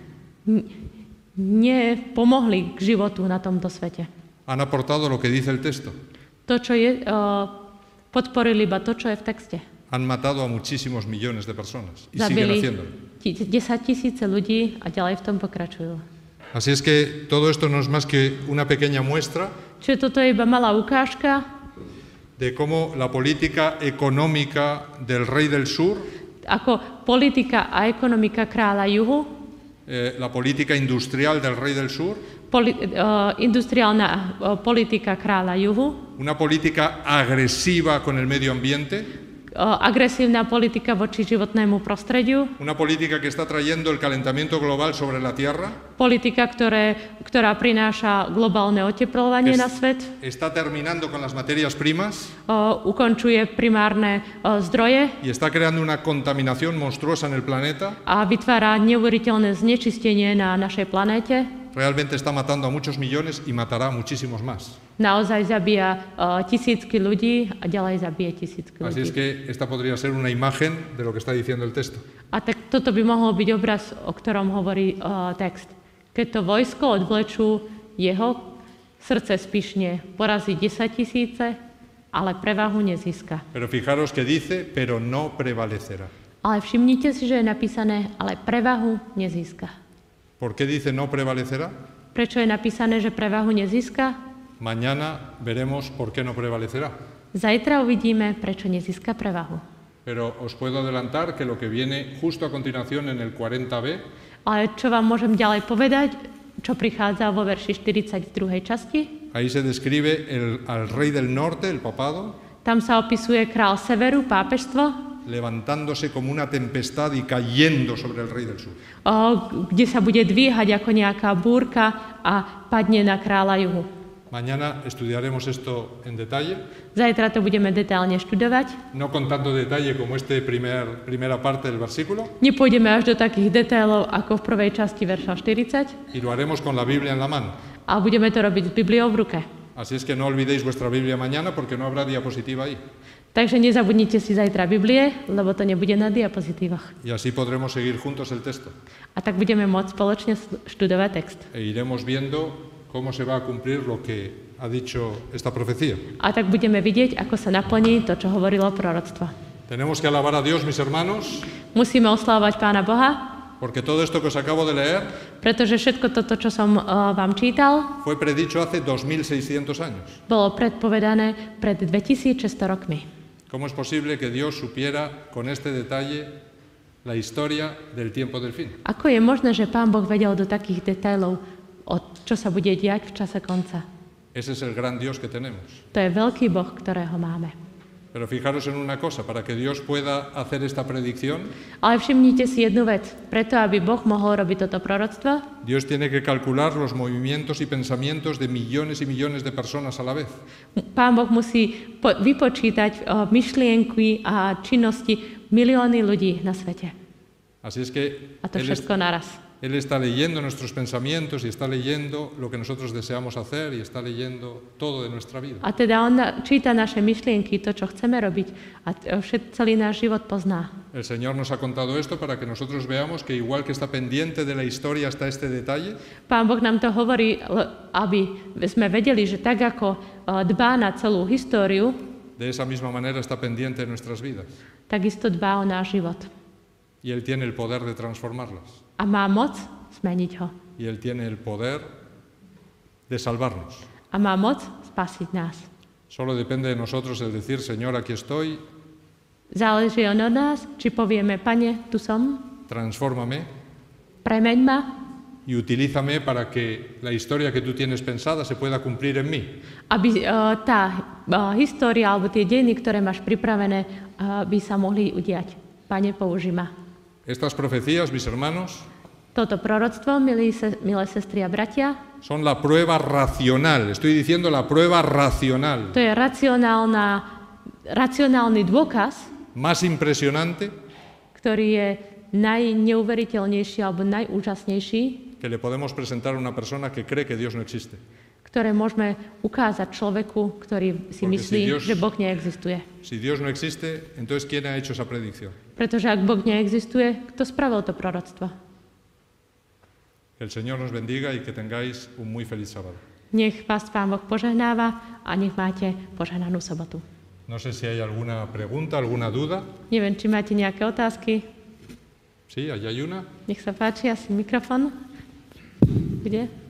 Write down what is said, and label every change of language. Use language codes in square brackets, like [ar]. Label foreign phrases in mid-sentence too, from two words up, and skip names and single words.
[sk] nepomohli k životu na tomto svete. [es] Han aportado lo que dice el texto. [sk] To, čo je, podporili iba to, čo je v texte. [es] Han matado a muchísimos millones de personas y siguen [sk] Zabili [es] haciéndolo. [sk] 10 000 ľudí a ďalej v tom pokračujú. [es] Así es que todo esto no es más que una pequeña muestra [sk] Čiže toto je iba malá ukážka, [es] de cómo la política económica del rey del sur, [sk] ako politika a ekonomika kráľa juhu, [es] la política industrial del rey del sur, [sk] industriálna politika kráľa juhu, [es] una política agresiva con el medio ambiente, [sk] agresívna politika voči životnému prostrediu, [es] una política que está trayendo el calentamiento global sobre la Tierra, [sk] politika, ktorá prináša globálne oteplovanie na svet, [es] está terminando con las materias primas [sk] ukončuje primárne zdroje [es] y está creando una contaminación monstruosa en el planeta. [sk] a vytvára neuveriteľné znečistenie na našej planéte. [es] Realmente está matando a muchos millones y matará a muchísimos más. [sk] Naozaj zabíja tisícky ľudí a ďalej zabije tisícky [es] Así [sk] ľudí. [es] es que esta podría ser una imagen de lo que está diciendo el texto. [sk] A tak toto by mohol byť obraz, o ktorom hovorí text. Keď to vojsko odvlečú, jeho srdce spišne, porazí 10 000, ale prevahu nezíska. [es] Pero fijaros que dice, pero no prevalecerá. [sk] Ale všimnite si, že je napísané, ale prevahu nezíska. [es] ¿Por qué dice no prevalecerá? [sk] Prečo je napísané, že prevahu nezíska? [es] Mañana veremos por qué no prevalecerá. [sk] Zajtra uvidíme, prečo nezíska prevahu. [es] Pero os puedo adelantar que lo que viene justo a continuación en el 40b [sk] Ale čo vám môžem ďalej povedať, čo prichádza vo verši 40 v druhej časti? [es] ahí se describe al rey del norte, el papado, [sk] Tam sa opisuje král severu, pápežstvo, [es] levantándose como una tempestad y cayendo sobre el rey del sur. [sk] kde sa bude dvíhať ako nejaká búrka a padne na kráľa juhu. [es] Mañana estudiaremos esto en detalle, [sk] Zajtra to budeme detailne študovať. [es] no con tanto detalle como primera parte del versículo, [sk] Nepôjdeme až do takých detailov ako v prvej časti verša 40 [es] y lo haremos con la Biblia en la mano. [sk] a budeme to robiť s Bibliou v ruke. [es] Así es que no olvidéis vuestra Biblia mañana porque no habrá diapositiva ahí. [sk] Takže nezabudnite si zajtra Biblie, lebo to nebude na diapozitívoch. [es] Y así podremos seguir juntos el texto. [sk] A tak budeme môcť spoločne študovať text. [es] E iremos viendo cómo se va a cumplir lo que ha dicho esta profecía. [sk] A tak budeme vidieť, ako sa naplní to, čo hovorilo proroctvo. [es] Tenemos que alabar a Dios, mis hermanos, [sk] Musíme oslávať Pána Boha, [es] porque todo esto que os acabo de leer [sk] pretože všetko toto, čo som vám čítal, [es] fue predicho hace 2600 años. [sk] bolo predpovedané pred 2600 rokmi. [es] ¿Cómo es posible que Dios supiera con este detalle la historia del tiempo del fin? [sk] Ako je možné, že Pán Boh vedel do takých detailov, čo sa bude diať v čase konca? [es] Ese es el gran Dios que tenemos. [sk] To je veľký Boh, ktorého máme. [es] Pero fijaros en una cosa, para que Dios pueda hacer esta predicción, [sk] Ale všimnite si jednu vec. Preto, aby Boh mohol robiť toto proroctvo, [es] Dios tiene que calcular los movimientos y pensamientos de millones y millones de personas a la vez. [sk] Pán Boh musí vypočítať myšlienky a činnosti milióny ľudí na svete. [es] Así es que [sk] A to všetko naraz. [es] Él está leyendo nuestros pensamientos y está leyendo lo que nosotros deseamos hacer y está leyendo todo de nuestra vida. [sk] A teda on číta naše myšlienky, to, čo chceme robiť a celý náš život pozná. [es] El Señor nos ha contado esto para que nosotros veamos que igual que está pendiente de la historia hasta este detalle, [sk] Pán Boh nám to hovorí, aby sme vedeli, že tak ako dbá na celú históriu, [es] de esa misma manera está pendiente de nuestras vidas. [sk] takisto dbá o náš život. [es] Y Él tiene el poder de transformarlas. [sk] A má moc zmeniť ho. [es] Y Él tiene el poder de salvarnos. [sk] A má moc spasiť nás. [es] Solo depende de nosotros el decir, Señor, aquí estoy, [sk] Záleží od nás, či povieme, Pane, tu som, [es] transfórmame [sk] premeň ma [es] y utilízame para que la historia que tú tienes pensada se pueda cumplir en mí. [sk] aby tá história alebo tie dejiny, ktoré máš pripravené, by sa mohli udiať. Pane, použij ma. [es] Estas profecías, mis hermanos, [sk] Toto proroctvo, milé sestry a bratia, [es] son la prueba racional. Estoy diciendo la prueba racional. [sk] to je racionálny dôkaz, [es] Más impresionante [sk] ktorý je najneuveriteľnejší alebo najúžasnejší, [es] que le podemos presentar a una persona que cree que Dios no existe. [sk] ktoré môžeme ukázať človeku, ktorý si [es] Porque [sk] myslí, [es] si Dios- [sk] že Boh neexistuje. [es] Si Dios no existe, entonces ¿quién ha hecho esa predicción? [sk] Pretože ak Boh neexistuje, kto spravil to proroctvo? [es] Que el Señor nos bendiga y que tengáis un muy feliz sábado. [sk] Nech vás Pán Boh požehnáva a nech máte požehnanú sobotu. [es] No sé si hay alguna pregunta, alguna duda. [sk] Neviem, či máte nejaké otázky. [es] Sí, allá hay una. [sk] Nech sa páči, asi mikrofón. Kde?